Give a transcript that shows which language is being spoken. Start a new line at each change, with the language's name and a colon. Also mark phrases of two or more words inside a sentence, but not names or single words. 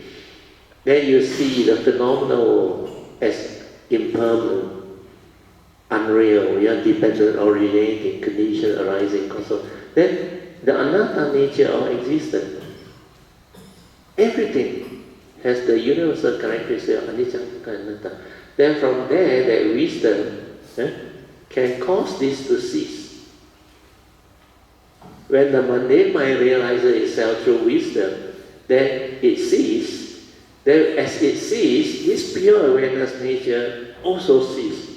English: Then you see the phenomenal as impermanent, unreal, dependent, originating, condition, arising, also. Then the anatta nature of existence, everything has the universal characteristic of
Pali: anicca, dukkha, anatta.
English: Then from there, that wisdom can cause this to cease. When the mundane mind realizes itself through wisdom, then it ceases. Then as it ceases, this pure awareness nature also ceases.